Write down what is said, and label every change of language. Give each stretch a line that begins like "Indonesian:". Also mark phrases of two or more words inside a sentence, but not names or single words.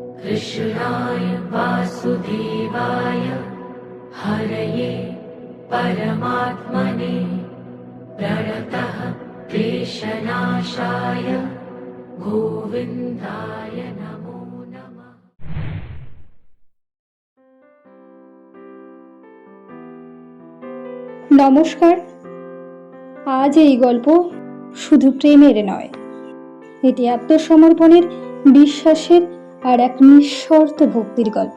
Sanskrit: कृष्णाय वासुदेवाय हरये परमात्मने प्रणतः क्लेशनाशाय गोविन्दाय नमो नमः।
Bangla: নমস্কার। আজ এই গল্প শুধু প্রেমের নয়, এটি আত্মসমর্পণের, বিশ্বাসের আর এক নিঃশর্ত ভক্তির গল্প।